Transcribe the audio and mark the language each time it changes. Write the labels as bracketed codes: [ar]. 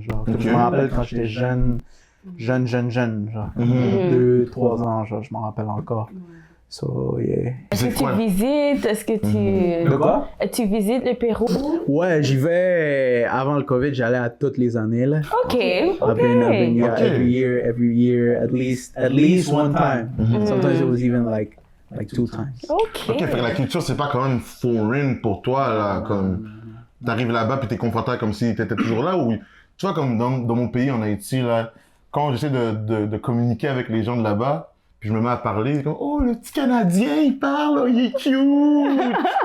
[fr] Genre, comme je me rappelle quand j'étais jeune, genre, 2-3 ans, genre, je m'en rappelle encore. [en] So, yeah. [fr] Est-ce que tu visites? Est-ce que tu... De quoi? Tu visites le Pérou? Ouais, j'y vais. Avant le COVID, j'allais à toutes les années, là. Ok. [en] I've been yeah, Okay. every year, at least one time. Sometimes it was even like 2 times. [fr] Ok, fait que la culture, c'est pas quand même foreign pour toi, là, comme... T'arrives là-bas puis t'es confortable comme si t'étais toujours là, ou... Tu vois, comme dans mon pays, en Haïti, là, quand j'essaie de communiquer avec les gens de là-bas, puis je me mets à parler, comme, oh, le petit Canadien, il parle, oh, il est cute!